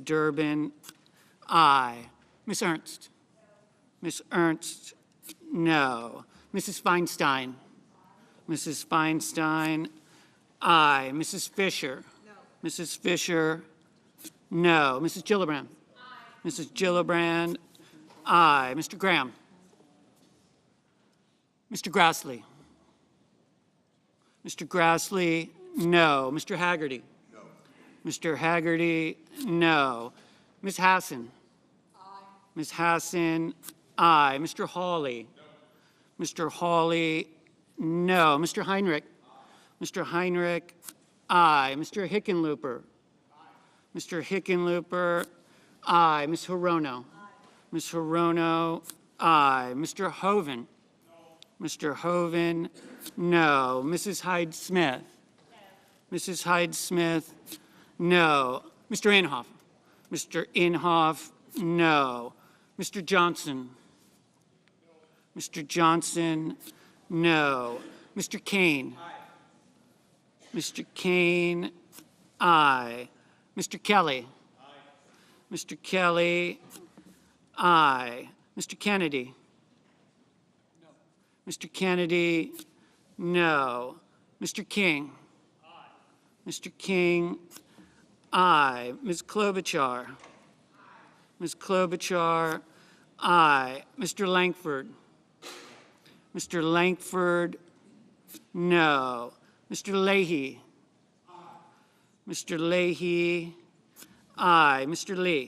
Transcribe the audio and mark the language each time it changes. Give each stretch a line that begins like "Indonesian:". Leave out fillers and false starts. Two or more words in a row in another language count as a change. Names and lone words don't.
English: Durbin, aye. Ms. Ernst. Ms. Ernst, no. Mrs. Feinstein. Mrs. Feinstein, aye. Mrs. Fisher. No. Mrs. Fisher, no. Mrs. Gillibrand. Aye. Mrs. Gillibrand, aye. Mr. Graham. Mr. Grassley. Mr. Grassley, no. Mr. Haggerty. No. Mr. Haggerty, no. Ms. Hassan. Aye. Ms. Hassan, aye. Mr. Hawley. No. Mr. Hawley, no. Mr. Heinrich. Aye. Mr. Heinrich, aye. Mr. Hickenlooper. Aye. Mr. Hickenlooper, aye. Ms. Hirono. Aye. Ms. Hirono, aye. Mr. Hoven. No. Mr. Hoven, no. Mrs. Hyde-Smith. No. Mrs. Hyde-Smith, no. Mr. Inhofe. Mr. Inhofe, no. Mr. Johnson. No. Mr. Johnson, no. Mr. Kane. Aye. Mr. Kane, aye. Mr. Kelly. Aye. Mr. Kelly, aye. Mr. Kennedy. No. Mr. Kennedy, no. Mr. King. Aye. Mr. King, aye. Ms. Klobuchar. Aye. Ms. Klobuchar, aye. Mr. Langford. Mr. Langford, no. Mr. Leahy. Aye. Mr. Leahy, aye. Mr. Lee.